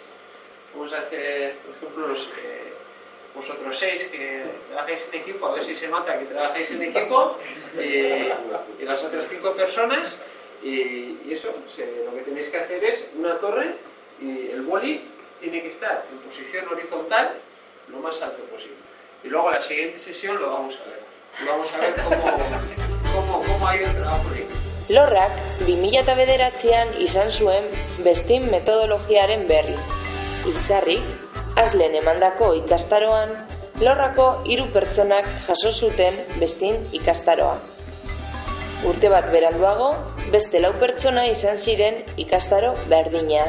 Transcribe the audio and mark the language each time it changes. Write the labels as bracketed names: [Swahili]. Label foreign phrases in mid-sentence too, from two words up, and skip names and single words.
[Spanish] Vamos a hacer, por ejemplo, vosotros 6 que trabajáis en equipo, a ver si se nota que trabajáis en equipo, y las otras 5 personas, y eso, lo que tenéis que hacer es una torre, y el boli tiene que estar en posición horizontal lo más alto posible. Y luego la siguiente sesión lo vamos a ver. Y vamos a ver cómo ha ido el trabajo en equipo. [Basque] Lorrak 2009an izan zuen Vestim metodologiaren berri. Itzarrik, Aslen emandako ikastaroan, Lorrako 3 pertsonak jaso zuten Vestim ikastaroa. Urte bat beranduago, beste 4 pertsona izan ziren ikastaro berdinean.